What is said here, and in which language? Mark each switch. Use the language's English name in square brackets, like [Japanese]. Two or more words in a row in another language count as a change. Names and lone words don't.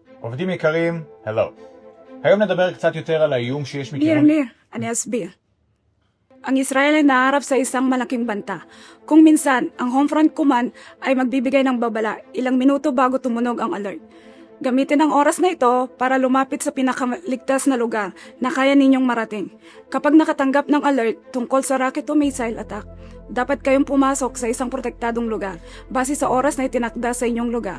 [Hebrew] עובדים יקרים, hello. היום נדבר קצת יותר על האיום שיש מכיוון... Nir, אני אסביר. [Filipino] Ang Israel ay naharap sa isang malaking banta. Kung minsan, ang Homefront Command ay magbibigay ng babala ilang minuto bago tumunog ang alert. Gamitin ang oras na ito para lumapit sa pinakaligtas na lugar na kaya ninyong marating. Kapag nakatanggap ng alert tungkol sa rocket o missile attack, dapat kayong pumasok sa isang protektadong lugar base sa oras na itinakda sa inyong lugar.